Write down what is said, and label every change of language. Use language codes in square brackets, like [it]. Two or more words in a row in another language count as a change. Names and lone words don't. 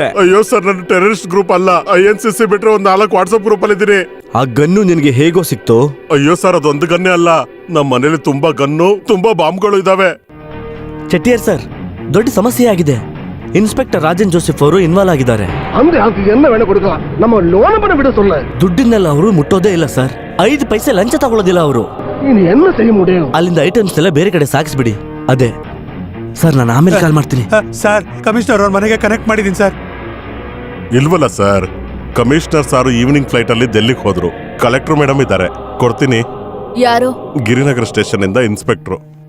[kn] ಅಯ್ಯೋ ಸರ್, ನನ್ನ ಟೆರರಿಸ್ಟ್ ಗ್ರೂಪ್ ಅಲ್ಲ. INCC ಬಿಟ್ರೆ ಒಂದ್ 4 ವಾಟ್ಸ್ಆಪ್ ಗ್ರೂಪ್ ಅಲ್ಲಿ ಇದ್ದೀನಿ. ಆ ಗನ್ನು ನಿನ್ಗೆ ಹೇಗೋ ಸಿಕ್ತು? ಅಯ್ಯೋ ಸರ್, ಅದೊಂದು ಗನ್ನೇ ಅಲ್ಲ. ನಮ್ಮ ಮನೇಲಿ ತುಂಬಾ ಗನ್ನು, ತುಂಬಾ ಬಾಂಬ್ಗಳು ಇದಾವೆ. ಚೆಟ್ಟಿಯರ್ ಸರ್, ದೊಡ್ಡ ಸಮಸ್ಯೆ ಆಗಿದೆ. ಇನ್ಸ್ಪೆಕ್ಟರ್ ರಾಜನ್ ಜೋಸೆಫ್ ಅವರು ಇನ್ವಾಲ್ವ್ ಆಗಿದ್ದಾರೆ. ಅಂದ್ರೆ ಅದಕ್ಕೆ [ta] என்ன வேணும் கொடுக்கலாம். நம்ம லோன் பண்ண விட சொல்ல. [kn] ದುಡ್ಡಿನೆಲ್ಲ ಅವರು ಮುಟ್ಟೋದೇ ಇಲ್ಲ ಸರ್. 5 ಪೈಸೆ ಲಂಚ ತಗೊಳ್ಳೋದಿಲ್ಲ ಅವರು. [ta] ನೀನು என்ன செய்ய முடியும்? [kn] ಅಲ್ಲಿಂದ ಐಟಮ್ಸ್ ಎಲ್ಲ ಬೇರೆ ಕಡೆ ಸಾಗಿಸ್ಬಿಡಿ. ಅದೇ ಸರ್, ನಾನು ಆಮೇಲೆ ಕಾಲ್ ಮಾಡ್ತೀನಿ. ಸರ್, ಕಮಿಷನರ್ ಅವ್ರ ಮನೆಗೆ ಕನೆಕ್ಟ್ ಮಾಡಿದೀನಿ ಸರ್. ಇಲ್ವಲ್ಲ ಸರ್, ಕಮಿಷನರ್ ಸಾರು ಈವ್ನಿಂಗ್ ಫ್ಲೈಟ್ ಅಲ್ಲಿ ಡೆಲ್ಲಿಗೆ ಹೋದ್ರು. ಕಲೆಕ್ಟರ್ ಮೇಡಮ್ ಇದ್ದಾರೆ, ಕೊಡ್ತೀನಿ. ಯಾರು? ಗಿರಿನಗರ ಸ್ಟೇಷನ್ ಇಂದ ಇನ್ಸ್ಪೆಕ್ಟರ್.